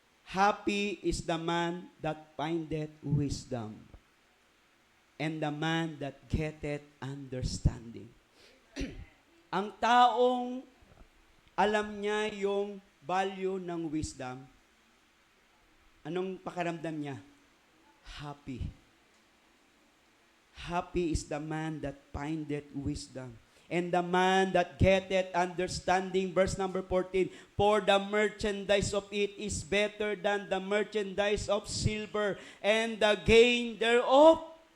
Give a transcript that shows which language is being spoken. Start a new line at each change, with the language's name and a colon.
English: Happy is the man that findeth wisdom, and the man that getteth understanding.
Filipino: Ang taong alam niya yung value ng wisdom, anong pakiramdam niya?
English: Happy. Happy is the man that findeth wisdom, and the man that getteth understanding. Verse number 14, for the merchandise of it is better than the merchandise of silver, and the gain thereof.